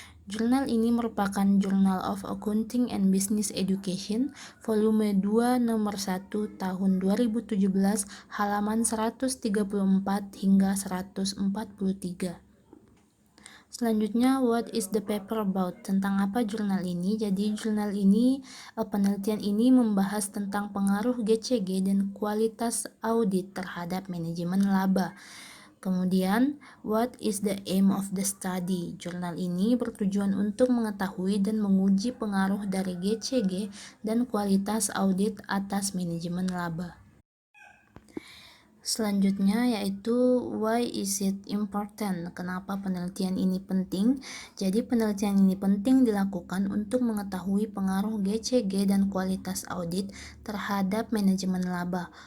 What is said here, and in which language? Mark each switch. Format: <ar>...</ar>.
<id>Jurnal ini merupakan Journal of Accounting and Business Education, volume 2 nomor 1 tahun 2017, halaman 134 hingga 143. Selanjutnya,</id> <en>what is the paper about?</en> <id>Tentang apa jurnal ini? Jadi penelitian ini membahas tentang pengaruh GCG dan kualitas audit terhadap manajemen laba. Kemudian,</id> <en>what is the aim of the study?</en> <id>Jurnal ini bertujuan untuk mengetahui dan menguji pengaruh dari GCG dan kualitas audit atas manajemen laba. Selanjutnya yaitu</id> <en>why is it important?</en> <id>Kenapa penelitian ini penting? Jadi penelitian ini penting dilakukan untuk mengetahui pengaruh GCG dan kualitas audit terhadap manajemen laba.</id>